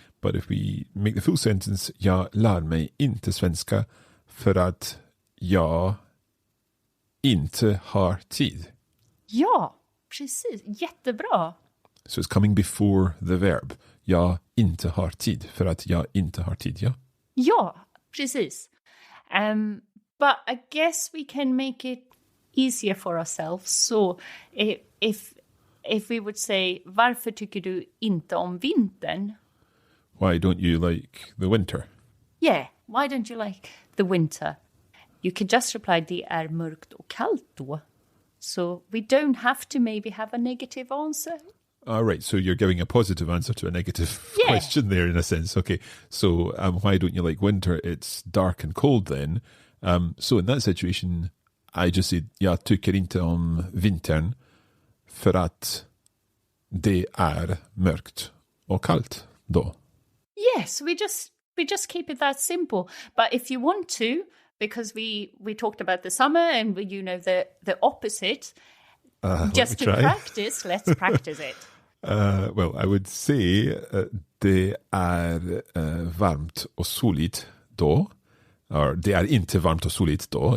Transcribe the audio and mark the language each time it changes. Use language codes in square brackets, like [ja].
[en] But if we make the full sentence, [sv] jag lär mig inte svenska för att jag inte har tid. Ja, precis. Jättebra. [en] So it's coming before the verb. [sv] Jag inte har tid för att jag inte har tid, ja? Ja, precis. [en] But I guess we can make it easier for ourselves. So if we would say, [sv] varför tycker du inte om vintern? [en] Why don't you like the winter? Yeah, why don't you like the winter? You can just reply, [sv] det är mörkt och kallt då. [en] So we don't have to maybe have a negative answer. All right, so you're giving a positive answer to a negative question there in a sense. Okay, so why don't you like winter? It's dark and cold then. So in that situation, I just said, jag tycker inte om vintern för att det är mörkt och kallt då. Yes, we just keep it that simple. But if you want to, because we talked about the summer and you know the opposite, just to practice, let's practice it. Well, I would say [sv] det är varmt och soligt då. Or det är inte varmt och soligt då.